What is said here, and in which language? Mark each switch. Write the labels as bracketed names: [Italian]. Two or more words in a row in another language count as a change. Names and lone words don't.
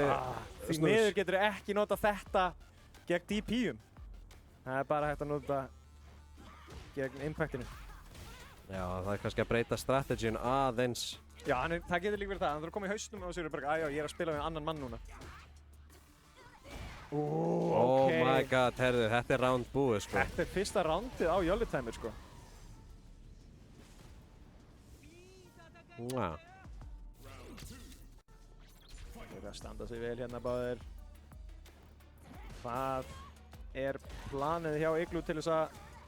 [Icelandic] Því miður getur ekki nota þetta gegn DP-um. Það er bara hægt að nota gegn impactinu. Já, það er kannski að breyta strategíun aðeins. Já, það getur líka verið það. Hann þarf að koma í hausnum og sér bara, já, ég er að spila með annan mann núna. [English] Oh my god, [Icelandic] herðu, þetta er round búið, sko. Þetta er fyrsta roundið á Jolly Timer, sko. [English] Wow. [Icelandic] Þeir eru að standa sig vel hérna báðir. Hvað er planið hjá Igloo til þess að...